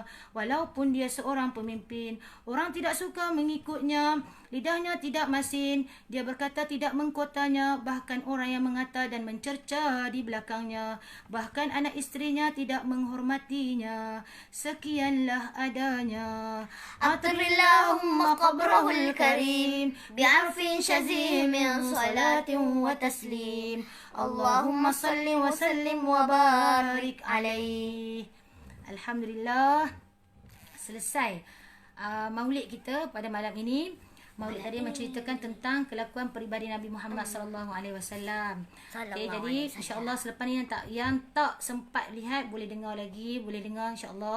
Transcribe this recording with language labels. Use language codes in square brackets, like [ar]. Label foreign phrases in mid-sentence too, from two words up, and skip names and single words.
[ms] Walaupun dia seorang pemimpin, orang tidak suka mengikutnya. Lidahnya tidak masin, dia berkata tidak mengkotanya, bahkan orang yang mengata dan mencerca di belakangnya, bahkan anak isterinya tidak menghormatinya. Sekianlah adanya. [ar] عطر اللهم قبره الكريم بعرف شذي من صلاة وتسليم. اللهم صل وسلم وبارك عليه. [ms] Alhamdulillah, selesai maulid kita pada malam ini. Maulid tadi menceritakan tentang kelakuan peribadi Nabi Muhammad [ar] صلى الله عليه وسلم. [ms] Okey, jadi [ar] إن شاء الله [ms] selepas ni yang tak sempat lihat boleh dengar lagi, boleh dengar [ar] إن شاء الله.